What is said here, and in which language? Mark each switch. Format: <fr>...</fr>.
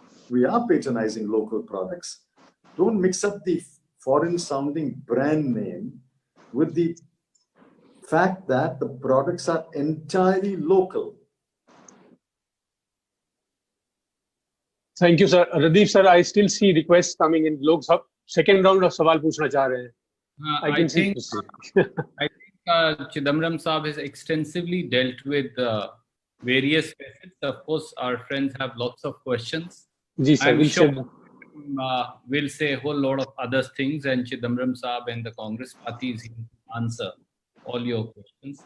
<en>We are patronizing local products. Don't mix up the foreign sounding brand name with the fact that the products are entirely local. Thank you, sir. Radeep, sir, I still see requests coming in.</en> <hi>Log</hi> <en>second round of</en> <hi>सवाल पूछना चाह रहे हैं.</hi> <en>I think Chidambaram Saab has extensively dealt with various facets. Of course, our friends have lots of questions. I'm sure we'll say a whole lot of other things, and Chidambaram Saab and the Congress party is here to answer all your questions.</en>